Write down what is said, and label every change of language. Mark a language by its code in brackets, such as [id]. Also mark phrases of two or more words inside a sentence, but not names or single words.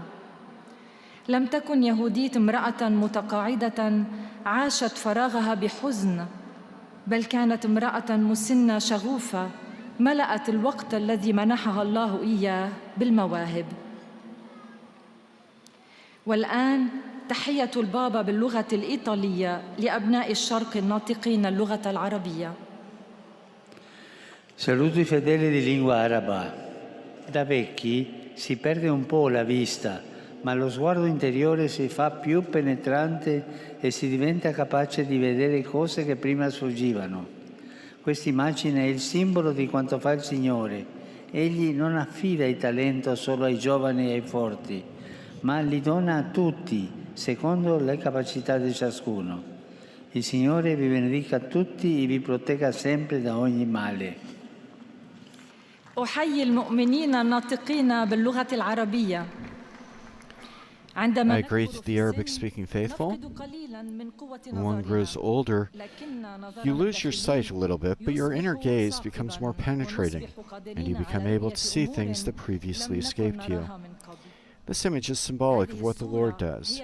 [ar] لم تكن يهوديت امرأة متقاعدة عاشت فراغها بحزن، بل كانت امرأة مسنة شغوفة ملأت الوقت الذي منحها الله إياه بالمواهب. والآن تحية البابا باللغة الإيطالية لأبناء الشرق الناطقين اللغة العربية. [it] Saluto i fedeli di lingua araba. Da vecchi si perde un po' la vista, ma lo sguardo interiore si fa più penetrante e si diventa capace di vedere cose che prima sfuggivano. Questa immagine è il simbolo di quanto fa il Signore. Egli non affida il talento solo ai giovani e ai forti, ma li dona a tutti, secondo le capacità di ciascuno. Il Signore vi benedica a tutti e vi protegga sempre da ogni male. [ar] أحيي المؤمنين الناطقين باللغة العربية. [en] I greet the Arabic-speaking faithful. When one grows older, you lose your sight a little bit, but your inner gaze becomes more penetrating, and you become able to see things that previously escaped you. This image is symbolic of what the Lord does.